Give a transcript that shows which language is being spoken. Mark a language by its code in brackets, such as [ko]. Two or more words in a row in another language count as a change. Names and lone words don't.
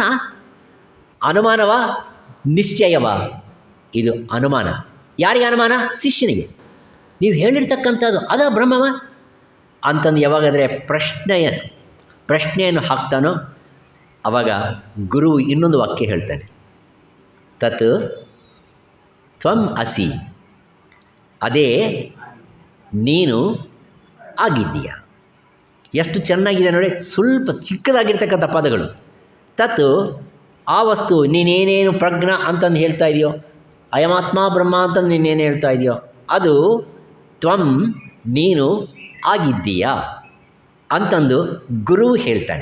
[kn] ಅನುಮಾನವ ನಿಶ್ಚಯವ? ಇದು ಅನುಮಾನ. ಯಾರಿಗೆ ಅನುಮಾನ? ಶಿಷ್ಯನಿಗೆ. ನೀವು ಹೇಳಿರ್ತಕ್ಕಂಥದ್ದು ಅದ ಬ್ರಹ್ಮವ ಅಂತಂದು ಯಾವಾಗಾದರೆ ಪ್ರಶ್ನೆಯನ್ನು ಹಾಕ್ತಾನೋ ಆವಾಗ ಗುರು ಇನ್ನೊಂದು ವಾಕ್ಯ ಹೇಳ್ತಾನೆ, [sa] ತತ್ ತ್ವಂ ಅಸಿ, [kn] ಅದೇ ನೀನು ಆಗಿದ್ದೀಯ. ಎಷ್ಟು ಚೆನ್ನಾಗಿದೆ ನೋಡಿ, ಸ್ವಲ್ಪ ಚಿಕ್ಕದಾಗಿರ್ತಕ್ಕಂಥ ಪದಗಳು. ತತ್ ಆ ವಸ್ತು, ನೀನೇನೇನು ಪ್ರಜ್ಞಾ ಅಂತಂದು ಹೇಳ್ತಾ ಇದೆಯೋ, [sa] ಅಯಮಾತ್ಮ ಬ್ರಹ್ಮ [kn] ಅಂತಂದು ನೀನೇನು ಹೇಳ್ತಾ ಇದೆಯೋ ಅದು ತ್ವಂ ನೀನು ಆಗಿದ್ದೀಯಾ ಅಂತಂದು ಗುರು ಹೇಳ್ತಾನೆ.